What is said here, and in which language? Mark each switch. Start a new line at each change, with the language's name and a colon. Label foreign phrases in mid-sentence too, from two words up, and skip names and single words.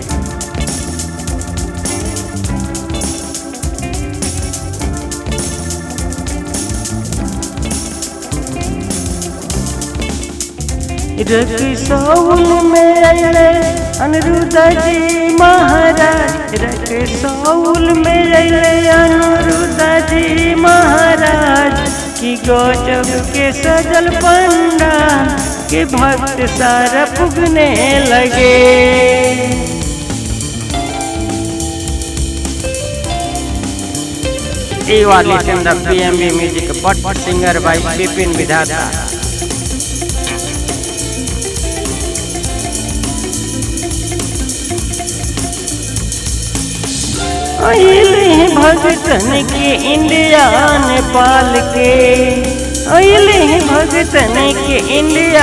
Bhojpuri: रक्सौल में अनिरुद्धा जी महाराज, रक्सौल में अनिरुद्धा जी महाराज, कि गजब के सजल पंडाल के भक्त सारा पुगने लगे।
English: You are listening the PMB music, but singer by Vipin Vidhata.
Bhojpuri: अइले भगतन के इंडिया नेपाल के, अइले भगतन के इंडिया